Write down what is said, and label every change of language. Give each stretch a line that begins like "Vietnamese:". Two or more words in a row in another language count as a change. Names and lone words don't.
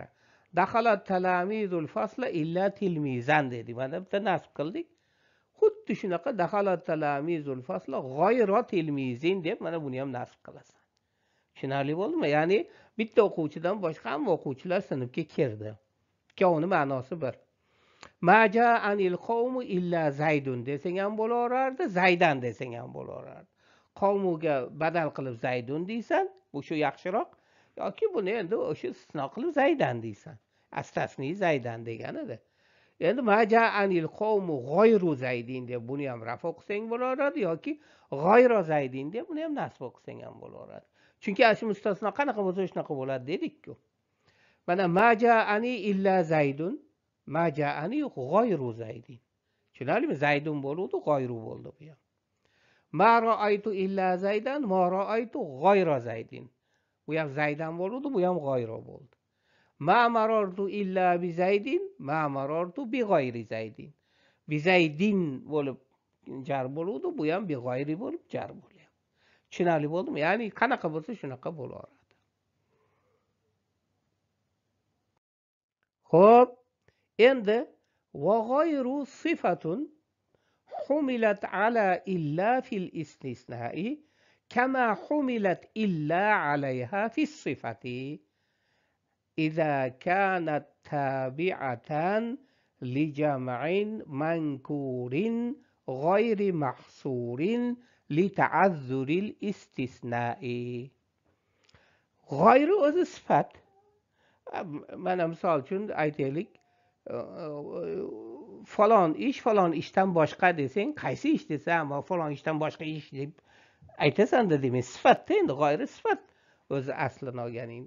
Arabic: دخلت التلاميذ الفصل إلا تلميذا dedik.
Uzbek: Mana bitta nasb qildik. Xuddi shunaqa
Arabic: دخلت التلاميذ الفصل غير تلميذ
Uzbek: deb mana buni ham nasb qilasan. Tushunarli bo'ldimi? Ya'ni bitta o'quvchidan boshqa hamma o'quvchilar sinfga kirdi. Ikkovining ma'nosi bir.
Arabic: ما جاءني القوم إلا زيد
Uzbek: desang ham bo'laverardi, zaydan desang ham bo'laverardi. Qavmuga badal qilib zaydun deysan, bu shu yaxshiroq, yoki buni endi o'sha istisno qilib zaydan deysan. Astasni zaydan deganida. Endi
Arabic: ما جاءني القوم غير زيد
Uzbek: deb buni ham rafa qilsang bo'laveradi yoki
Arabic: غير زيد
Uzbek: deb buni ham nasb qilsang ham bo'laveradi. Chunki asli mustasno qanaqa bo'lsa shunaqa bo'ladi dedik-ku. Mana
Arabic: ما جاءني إلا زيد، ما جاءني غير زيد.
Uzbek: Tushunarlimi? Zaydun bo'ldi, g'ayru bo'ldi bu ham.
Arabic: ما رأيت إلا زيدا، ما رأيت غير زيد.
Uzbek: Bu ham zaydan bo'ldi, bu ham g'ayro bo'ldi.
Arabic: ما مررت إلا بزيد، ما مررت بغير زيد. بزيد
Uzbek: bo'lib jar bo'ldi, bu ham
Arabic: بغير
Uzbek: bo'lib jar bo'ldi. Tushunarli bo'ldimi? Ya'ni qanaqa bo'lsa shunaqa bo'laveradi. Xo'p, endi
Arabic: وغير صفة حملت على إلا في الاستثناء كما حملت إلا عليها في الصفة إذا كانت تابعة لجمع منكور غير محصور لتعذر الاستثناء.
Uzbek: G'ayri o'zi sifat. Mana misol uchun aytaylik, falon ishdan boshqa desang, qaysi ish desam, falon ishdan boshqa ish deb aytasan-da, demak sifatda, endi g'ayri sifat o'zi aslini olganingda.